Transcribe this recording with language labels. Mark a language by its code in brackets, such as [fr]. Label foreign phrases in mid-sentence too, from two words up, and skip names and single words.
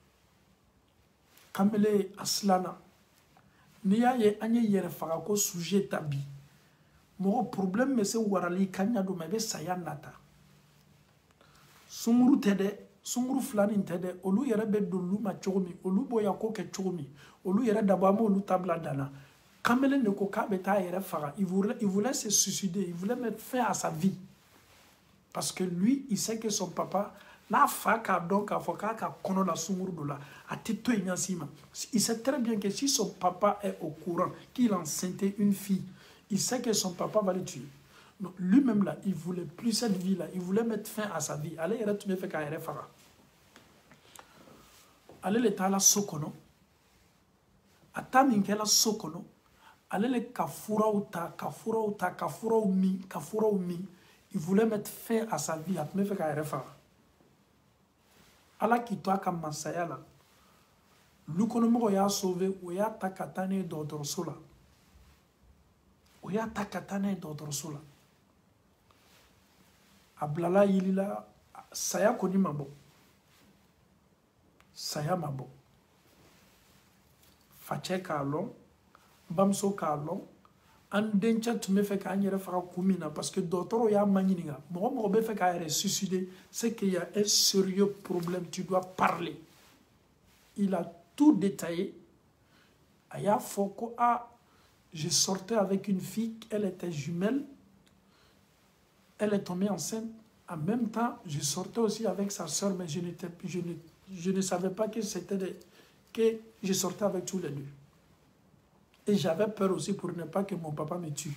[bm] kamele asilana n'i y'a ye an ye yɛrɛ faga ko sujet ta bi mɔgɔ problème bɛ se warali ka ɲa do ma i bɛ saya nata sunkuru tɛ dɛ sunkuru fila nin tɛ dɛ olu yɛrɛ bɛ don olu ma cogo min olu b'o ko kɛ cogo min olu yɛrɛ dabɔ an b'olu tabila danna kamele de ko k'a bɛ taa yɛrɛ faga [fr] il voulait se suicider il voulait mettre fin à sa vie parce que lui il sait que son papa [bm] n'a fa k'a dɔn k'a fɔ k'a ka kɔnɔ la sunkuru dɔ la a tɛ to yen ɲasi ma [fr] il sait très bien que si son papa est au courant qu'il enceintait une fille il sait que son papa va le tuer donc lui-même là il voulait plus cette vie là il voulait mettre fin à sa vie [bm] ale yɛrɛ tun bɛ fɛ k'a yɛrɛ faga ale le taara so kɔnɔ a ta min kɛra so kɔnɔ ale le ka furaw ta ka furaw ta ka furaw min [fr] il voulait mettre fin à sa vie [bm] a tun bɛ fɛ k'a yɛrɛ faga ala k'i to a ka masaya la dukɔnɔmɔgɔw y'a sauvé o y'a ta ka taa n'a ye dɔgɔtɔrɔso la o y'a ta ka taa n'a ye dɔgɔtɔrɔso la a bilala yilila saya kɔni ma bɔ saya ma bɔ facɛ k'a lɔn bamuso k'a lɔn an dencɛ tun bɛ fɛ k'an yɛrɛ faga kun min na [fr] parce que [bm] dɔgɔtɔrɔw y'a maɲininka mɔgɔ mɔgɔ bɛ fɛ k'a yɛrɛ suicider [fr] c'est qu'il y a un sérieux problème tu dois parler il a tout détaillé [bm] a y'a fɔ ko [fr] je sortais avec une fille elle était jumelle elle est tombée enceinte en même temps je sortais aussi avec sa soeur mais je ne savais pas que que je sortais avec tous les deux. Et j'avais peur aussi pour ne pas que mon papa me tue.